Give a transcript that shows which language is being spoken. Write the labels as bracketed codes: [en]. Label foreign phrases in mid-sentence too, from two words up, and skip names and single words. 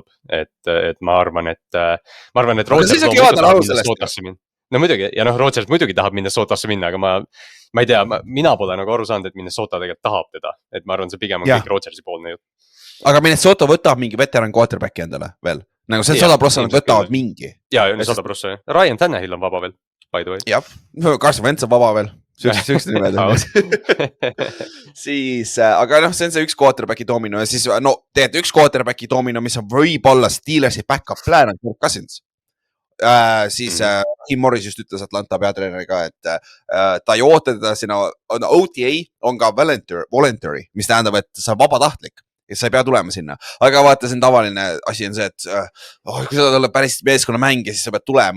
[et] Et ma arvan, et Rodgers no muidugi, ja Rodgers muidugi tahab Minnesotasse minna, aga ma ei tea, mina pole nagu aru saanud, et Minnesota tegelikult tahab teda. Et ma arvan, see pigem on kõik Rodgersi poolne jutt. Aga Minnesota võtab mingi veteran quarterbacki endale veel. Nagu see 100% võtavad mingi. Ja 100%. Ryan Tannehill on vaba veel, [en] by the way. [et] Jah, Carson Wentz on vaba veel. Süüksed nimed on. Siis, aga see on see üks quarterbacki domino ja siis, tegelikult üks quarterbacki domino, mis on võib-olla Steelersi [en] back-up plan [et] on Kirk Cousins. Siis Tim Morris just ütles Atlanta peatreeneriga, et ta ei oota teda sinna, OTA on ka voluntary, mis tähendab, et sa on vabatahtlik ja sa ei pea tulema sinna. Aga vaata, see on tavaline asi on see, et kui sa oled päris meeskonna mängija, siis sa pead tulema.